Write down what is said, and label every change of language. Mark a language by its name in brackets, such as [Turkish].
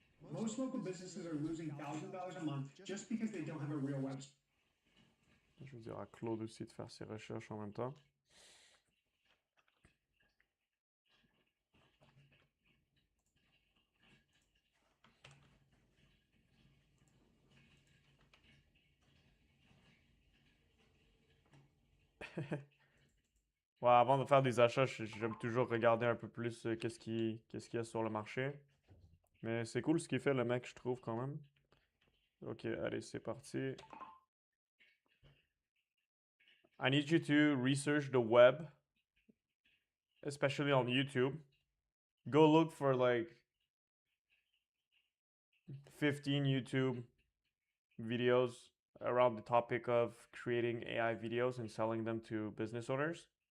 [English] Most local businesses are losing thousands of dollars a month just because they don't have a real website. [French] Je vais dire à Claude aussi de faire ses recherches en même temps. Ouais, avant de faire des achats, j'aime toujours regarder un peu plus qu'est-ce qu'il y a sur le marché. Mais c'est cool ce qu'il fait, le mec, je trouve, quand même. Ok, allez, c'est parti. [English] I need you to research the web, especially on YouTube. Go look for like 15 YouTube videos around the topic of creating AI videos and selling them to business owners.